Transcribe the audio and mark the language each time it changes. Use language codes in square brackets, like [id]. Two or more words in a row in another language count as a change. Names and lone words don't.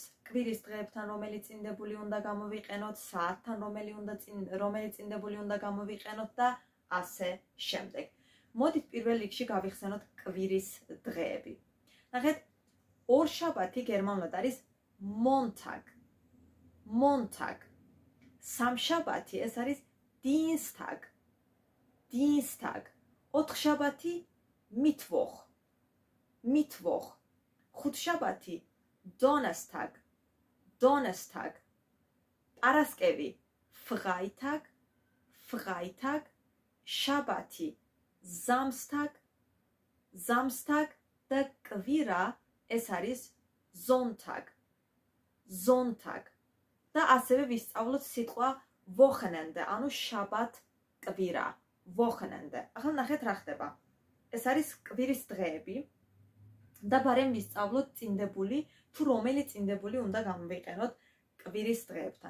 [ka] კვირის დღეებთან რომელი წინდებული უნდა გამოვიყენოთ, საათთან რომელი წინდებული უნდა გამოვიყენოთ და ასე შემდეგ. მოდით პირველ რიგში გავიხსენოთ კვირის დღეები. ნახეთ, ორშაბათი გერმანულად არის Montag. [de] Montag. [ka] სამშაბათი ეს არის Dienstag. [de] Dienstag. ოთხშაბათი Mittwoch. Mittwoch. ხუთშაბათი Donnerstag. Donnerstag. პარასკევი Freitag. Freitag. შაბათი Samstag. [ka] Samstag და კვირა ეს არის Sonntag. [de] Sonntag. [ka] და ასევე ვისწავლოთ სიტყვა Wochenende, ანუ შაბათ კვირა. Wochenende. ახლა ნახეთ რა ხდება. ეს არის კვირის დღეები და ბარემ ვისწავლოთ წინდებული, თუ რომელი წინდებული უნდა გამოვიყენოთ კვირის დღეებთან.